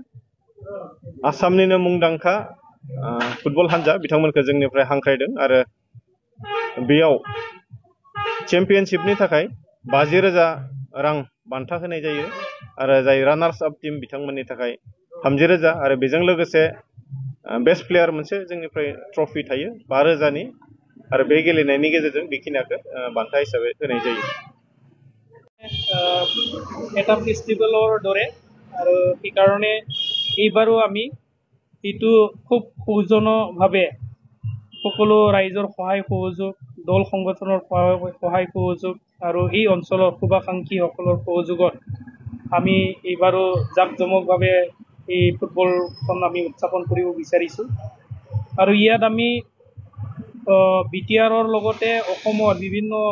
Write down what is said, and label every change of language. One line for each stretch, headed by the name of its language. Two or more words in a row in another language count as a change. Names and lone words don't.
Bodo: आसामनिनो मुंदांखा फुटबल हानजा बिथांमोनखौ जोंनिफ्राय हांख्रायदों आरो बेयाव चेम्पियनशिपनि थाखाय 50,000 रां बान्था होनाय जायो आरो जाय
English: runners up team
Bodo: बिथांमोननि थाखाय 30,000 आरो बेजों लोगोसे
English: best player
Bodo: मोनसे जोंनिफ्राय ट्रफि थायो 5,000नि आरो बे गेलेनायनि गेजेरजों बेखिनिखौ बान्था हिसाबै होनाय जायो।
Assamese: এটা ফেষ্টিভেলৰ দৰে আৰু সেইকাৰণে এইবাৰো আমি এইটো খুব সৌজন্যভাৱে সকলো ৰাইজৰ সহায় সহযোগ দল সংগঠনৰ সহায় সহযোগ আৰু এই অঞ্চলৰ শুভাকাংক্ষীসকলৰ সহযোগত আমি এইবাৰো জাকজমকভাৱে এই ফুটবলখন আমি উদযাপন কৰিব বিচাৰিছোঁ আৰু ইয়াত আমি বিটিআৰৰ লগতে অসমৰ বিভিন্ন